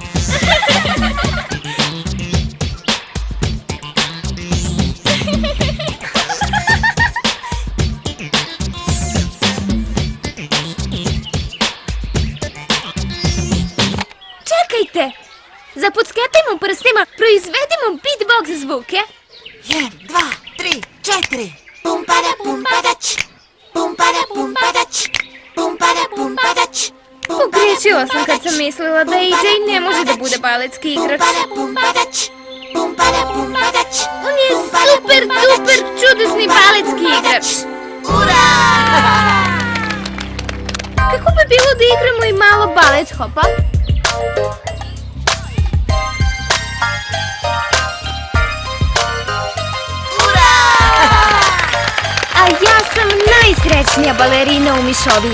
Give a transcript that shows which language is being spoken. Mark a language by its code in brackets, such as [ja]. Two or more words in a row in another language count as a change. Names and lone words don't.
[sr] Čekajte! Zapucketajmo prstima, proizvedimo beatbox zvuke. 1, 2, 3, 4. Pum pada pum padać. Pum pada pum padać. Pum pada pum padać. Pogriješila sam kad sam mislila da AJ ne može da bude baletski igrač. Pum padać. Pum pada pum padać. On je super, duper, čudesni baletski igrač. Ura! Kako bi bilo da igramo i malo balet hopa? A ja sam najsrećnija balerina u Mišoviji.